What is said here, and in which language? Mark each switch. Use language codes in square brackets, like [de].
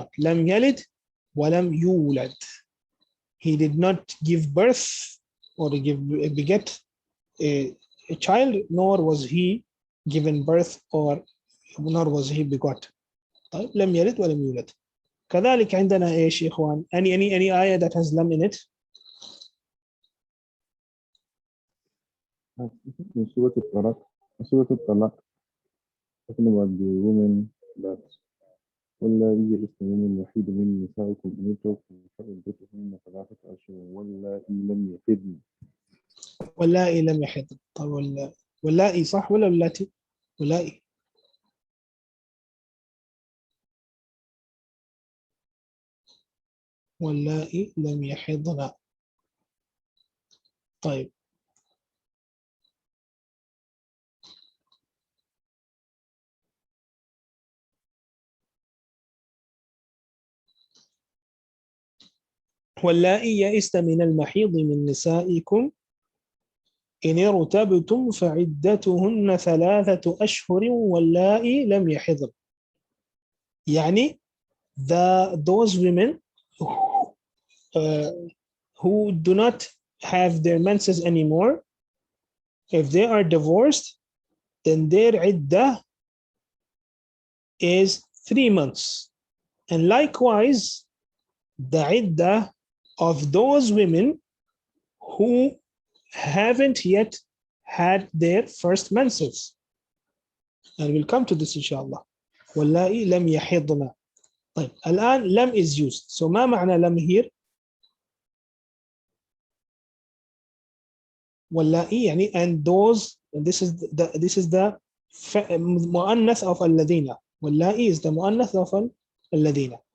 [en] Lam yalid wa lam yulad. He did not give birth or beget a child, nor was he given birth, or nor was he begot. [ar] طيب, لم يلد ولم يولد. كذلك عندنا ايش يا اخوان؟ [en] any ayah that has lam in it. In Surah Al-Talaq, talking about the women that [ar] واللائي يئسن من المحيض من نسائكم إن اتركتم فعدتهن 3 أشهر واللائي لم يحضن. واللائي لم يحضن. طيب, واللائي صح ولا اللاتي؟ واللائي. واللائي لم يحضن. طيب. واللائي يئسن من المحيض من نسائكم إن ارتبتم فعدتهن 3 أشهر واللائي لم يحضن. [en] يعني those women who do not have their menses anymore, if they are divorced, then their iddah is 3 months. And likewise, the iddah of those women who haven't yet had their first menses. And we'll come to this inshallah. [ar] واللائي لم يحضن. [en] طيب, الآن لم is used. So [ar] ما معنى لم [en] here? واللائي يعني and those, and this is the مؤنث of الذين. واللائي is the مؤنث of الذين.